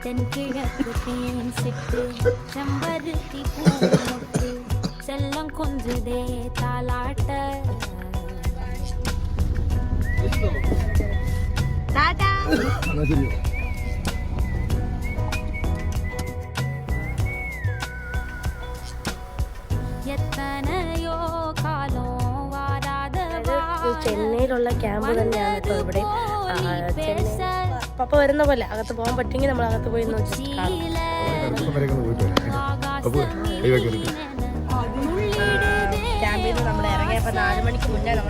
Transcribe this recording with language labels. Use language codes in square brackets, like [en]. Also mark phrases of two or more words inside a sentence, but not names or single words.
[ta] தென்கிழக்கு தேன் சிட்டு செம்பருத்தி பூமுட்டு செல்லம் கொஞ்சுதே தாலாட்ட டாடா எத்தனையோ காலோ வாராத [ml] ചെന്നൈയിലുള്ള ക്യാമ്പ് തന്നെയാണ് ഇപ്പോൾ ഇവിടെ. പപ്പ വരുന്ന പോലെ അകത്ത് പോകാൻ പറ്റുമെങ്കിൽ നമ്മൾ അകത്ത് പോയി ക്യാമ്പിൽ നിന്ന് നമ്മൾ ഇറങ്ങിയപ്പോൾ 4 മണിക്ക് മുന്നേ നമ്മൾ